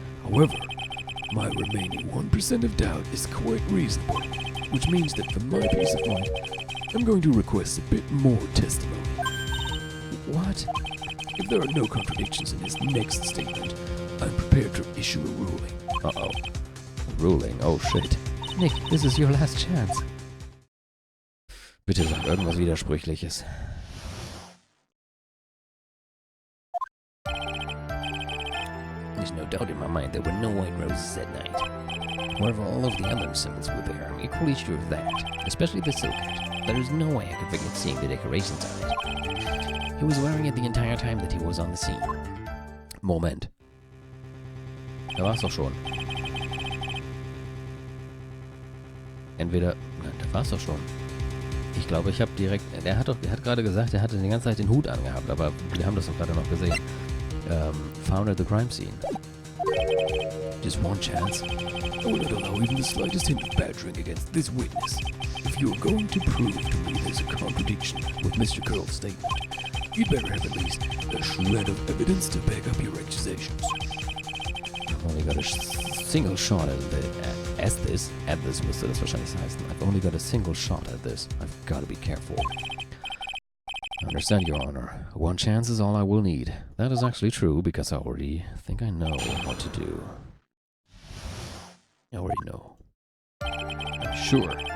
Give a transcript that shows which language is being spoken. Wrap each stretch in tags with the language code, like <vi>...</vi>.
<en>However, my remaining 1% of doubt is quite reasonable, which means that for my peace of mind, I'm going to request a bit more testimony. What? If there are no contradictions in his next statement, I'm prepared to issue a ruling. Uh-oh. Ruling? Oh shit. Nick, this is your last chance.</en> <de>Bitte sag irgendwas Widersprüchliches.</de> <en>There's no doubt in my mind there were no white roses that night. However, all of the other symbols were there. I'm equally sure of that, especially the silk hat. There is no way I could forget seeing the decorations on it. He was wearing it the entire time that he was on the scene.</en> <de>Moment. Da war's doch schon. Entweder... Nein, da war's doch schon. Ich glaube, ich habe direkt... Er hat gerade gesagt, er hatte die ganze Zeit den Hut angehabt, aber wir haben das doch gerade noch gesehen.</de> <en>Found at the crime scene. Just one chance. I will not allow even the slightest hint of badgering against this witness. If you are going to prove to me there's a contradiction with Mr. Curl's statement, you'd better have at least a shred of evidence to back up your accusations. I've only got a single shot at the At this</en> <de>müsste das wahrscheinlich heißen.</de> <en>I've only got a single shot at this. I've got to be careful. I understand, Your Honor. One chance is all I will need. That is actually true, because I already think I know what to do. I already know. I'm sure.</en>